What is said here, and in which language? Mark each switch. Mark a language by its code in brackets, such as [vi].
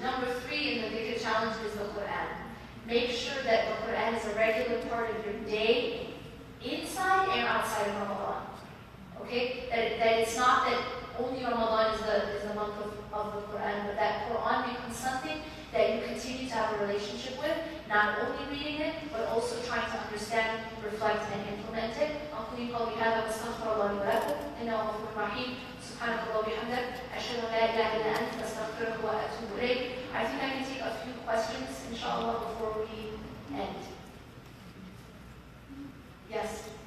[en] Number 3 in the bigger challenge is the Quran. Make sure that the Quran is a regular part of your day, inside and outside of Ramadan. Okay? That it's not that only Ramadan is the month of the Quran, but that Quran becomes something that you continue to have a relationship with, not only reading it, but also trying to understand, reflect, and implement it. [ar] أقول قولي هذا واستغفر الله لي ولكم إنه غفور رحيم سبحانك اللهم وبحمدك أشهد أن لا إله إلا أنت أستغفرك وأتوب إليك. [en] I think I can take a few questions, inshallah, before we end. Yes.